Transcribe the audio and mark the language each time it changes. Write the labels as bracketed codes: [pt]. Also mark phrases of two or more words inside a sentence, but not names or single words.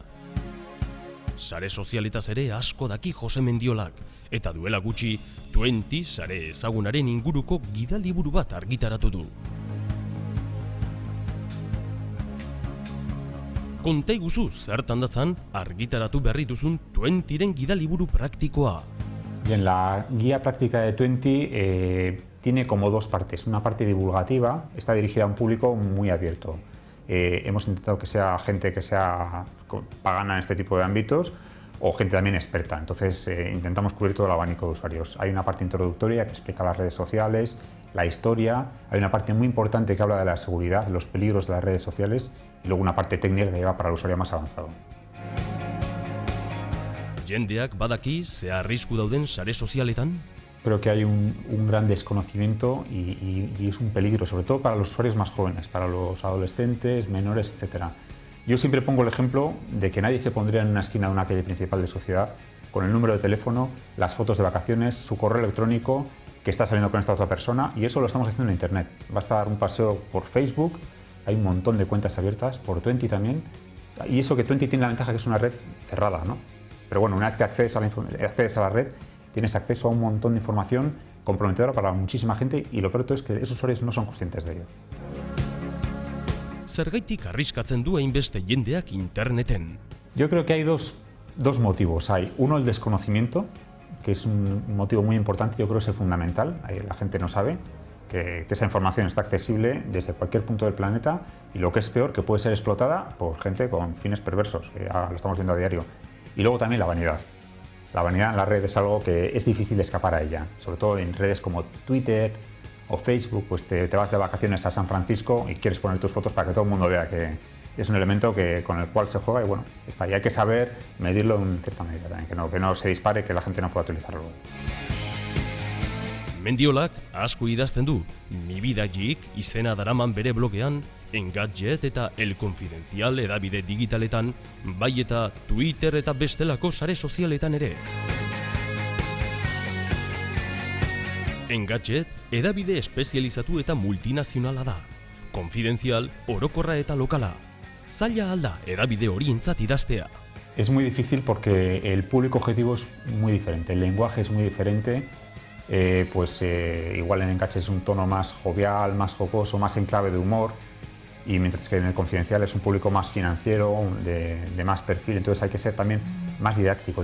[eu] Sare sozialetaz ere asko daki Jose Mendiolak, eta duela gutxi 20 sare ezagunaren inguruko gidaliburu bat argitaratu du. Konta iguzu zertan datzan argitaratu berri duzun 20ren gidaliburu praktikoa. [es] Bien, la guía práctica de 20 tiene como dos partes. Una parte divulgativa, está dirigida a un público muy abierto. Hemos intentado que sea gente que sea pagana en este tipo de ámbitos o gente también experta. Entonces intentamos cubrir todo el abanico de usuarios. Hay una parte introductoria que explica las redes sociales, la historia. Hay una parte muy importante que habla de la seguridad, los peligros de las redes sociales y luego una parte técnica que lleva para el usuario más avanzado. [eu] Jendeak badaki ze arrisku dauden sare sozialetan? [es] Creo que hay un gran desconocimiento y es un peligro, sobre todo para los usuarios más jóvenes, para los adolescentes, menores, etc. Yo siempre pongo el ejemplo de que nadie se pondría en una esquina de una calle principal de su ciudad con el número de teléfono, las fotos de vacaciones, su correo electrónico, que está saliendo con esta otra persona, y eso lo estamos haciendo en Internet. Basta dar un paseo por Facebook, hay un montón de cuentas abiertas, por 20 también, y eso que 20 tiene la ventaja que es una red cerrada, ¿no? Pero bueno, una vez que accedes a la red, tienes acceso a un montón de información comprometedora para muchísima gente y lo peor de todo es que esos usuarios no son conscientes de ello. [eu] Zergaitik arriskatzen du hainbeste jendeak interneten? [es] Yo creo que hay dos motivos. Hay uno, el desconocimiento, que es un motivo muy importante, yo creo que es el fundamental. La gente no sabe que esa información está accesible desde cualquier punto del planeta y lo que es peor, que puede ser explotada por gente con fines perversos, que ya lo estamos viendo a diario. Y luego también la vanidad. La vanidad en la red es algo que es difícil escapar a ella, sobre todo en redes como Twitter o Facebook, pues te vas de vacaciones a San Francisco y quieres poner tus fotos para que todo el mundo vea que es un elemento con el cual se juega y bueno, está, y hay que saber medirlo en cierta medida también, que no se dispare, que la gente no pueda utilizarlo. [eu] Mendiolak asko idazten du, Mi Vida Geek izena daraman bere blogean, Engadget eta El Confidencial hedabide digitaletan, bai eta Twitter eta bestelako sare sozialetan ere. Engadget hedabide espezializatu eta multinazionala da. Confidencial, orokorra eta lokala. Zaila alda hedabide horientzat idaztea. [es] Es muy difícil porque el público objetivo es muy diferente, el lenguaje es muy diferente. Igual en Engadget es un tono más jovial, más jocoso, más en clave de humor, y mientras que en el Confidencial es un público más financiero, de más perfil, entonces hay que ser también más didáctico.